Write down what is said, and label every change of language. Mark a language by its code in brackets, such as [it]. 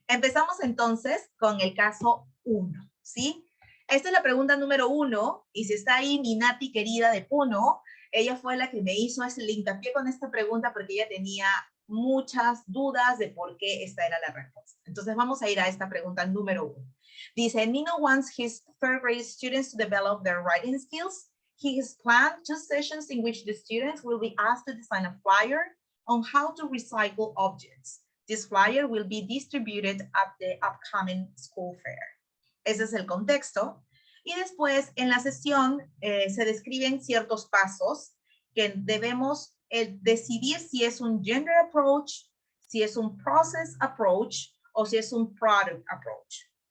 [es] Empezamos entonces con el caso 1, ¿sí? Esta es la pregunta número 1, y si está ahí mi Nati querida de Puno, ella fue la que me hizo ese hincapié con esta pregunta porque ella tenía muchas dudas de por qué esta era la respuesta. Entonces vamos a ir a esta pregunta número 1. Dice, [en] Nino wants his third grade students to develop their writing skills. He has planned 2 sessions in which the students will be asked to design a flyer on how to recycle objects. This flyer will be distributed at the upcoming school fair. [es] Ese es el contexto. Y después, en la sesión, se describen ciertos pasos que debemos decidir si es un gender approach, si es un process approach o si es un product approach.